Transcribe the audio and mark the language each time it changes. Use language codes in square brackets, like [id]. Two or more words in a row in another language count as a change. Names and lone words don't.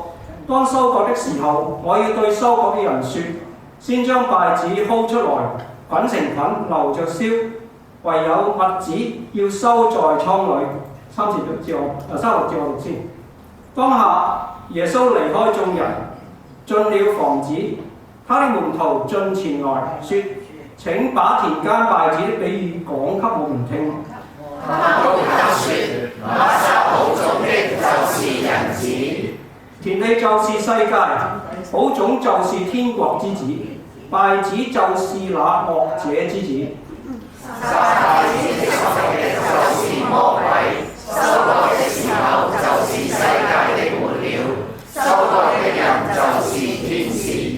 [zh] 當收割的時候，我要對收割的人說：先將稗子薅出來，滾成捆，留着燒；唯有麥子要收在倉裏。36節我讀先。當下耶穌離開眾人，進了房子，他的門徒進前來說：請把田間稗子的比喻講給我們聽。他回答說：那撒好種的就是人子。田地就是世界，好種就是天國之子，稗子就是那惡者之子。撒稗子的仇敵就是魔鬼，收割的時候就是世界的末了，收割的人就是天使。